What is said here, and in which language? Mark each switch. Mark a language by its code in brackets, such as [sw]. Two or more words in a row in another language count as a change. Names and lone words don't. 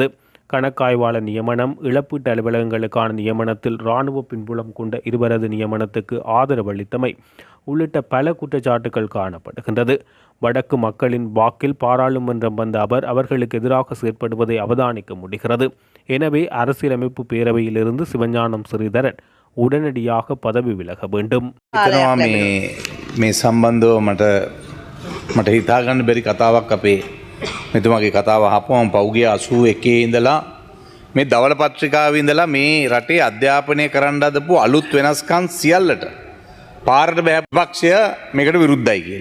[ta] கணக்காய்வாளர் நியமனம், இழப்பீட்டு அலுவலகங்களுக்கான நியமனத்தில் இராணுவ பின்புலம் கொண்ட இருவரது நியமனத்துக்கு ஆதரவு அளித்தமை உள்ளிட்ட பல குற்றச்சாட்டுகள் காணப்படுகின்றது. வடக்கு மக்களின் வாக்கில் பாராளுமன்றம் வந்த அவர்களுக்கு எதிராக செயற்படுவதை அவதானிக்க முடிகிறது. எனவே அரசியலமைப்பு பேரவையிலிருந்து சிவஞானம் ஸ்ரீதரன் உடனடியாக பதவி விலக வேண்டும். [si] මේ සම්බන්ධව මට හිතාගන්න බැරි කතාවක් අපේ මෙතුමාගේ කතාව අහපුවම පෞගිය 81 ඉඳලා මේ දවල පත්‍රිකාවේ ඉඳලා මේ රටේ අධ්‍යාපනය කරන්න හදපු අලුත් වෙනස්කම් සියල්ලට පාරට බෑපක්ෂය මේකට විරුද්ධයි කියලා.